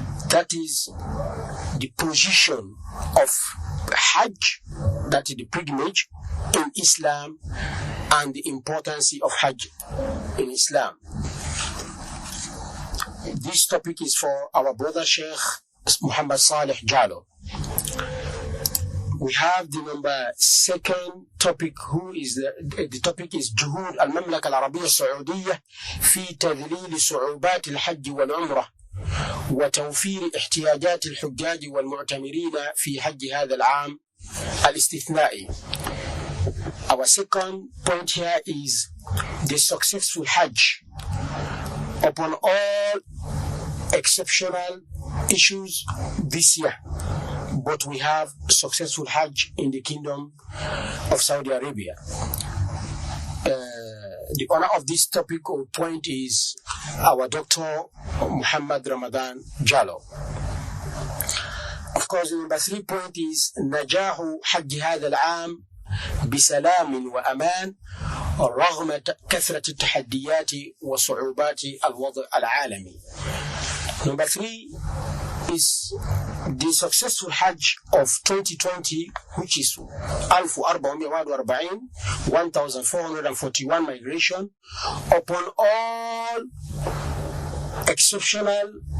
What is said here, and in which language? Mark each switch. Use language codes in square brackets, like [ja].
[en] That is the position of Hajj, that is the pilgrimage in Islam, and the importance of Hajj in Islam. This topic is for our brother Sheikh Muhammad Saleh Jallo. We have the number second topic, who is the topic is [ar] جهود المملكة العربية السعودية في تذليل صعوبات الحج والعمرة وتوفير احتياجات الحجاج والمعتمرين في حج هذا العام الاستثنائي. [en] Our second point here is the successful Hajj upon all exceptional issues this year. But we have successful Hajj in the Kingdom of Saudi Arabia. The owner of this topic or point is our Dr. Muhammad Ramadan Jallo. Of course, the number 3 point is [ar] نجاح حج هذا العام بسلام وأمان رغم كثرة التحديات وصعوبات الوضع العالمي. [en] Number 3 is the successful Hajj of 2020, which is 1441 migration upon all exceptional